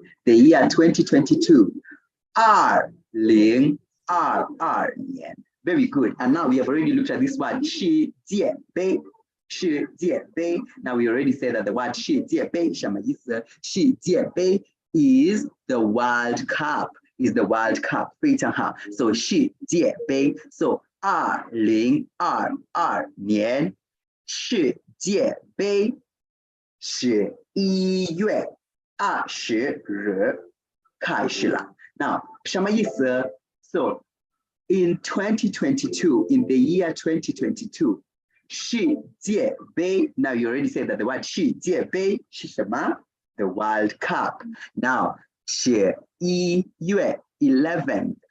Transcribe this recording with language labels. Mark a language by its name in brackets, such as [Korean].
[English] The year 2022, R, Liang, R, Lian. Very good. And now we have already looked at this word, Shi Jie Bei. Shi Jie Bei. Now we already said that the word Shi Jie Bei, Shi Jie Bei is the World Cup. Is the World Cup. [Chinese] 非常好. [English] So Shi Jie Bei. [Chinese] So 2022年世界杯11月20日开始了. Now, 什么意思? [English] So in 2022, in the year 2022, 世界杯. Now you already said that the word [Chinese] 世界杯是什么? [English] The World Cup. Now, 11月 11.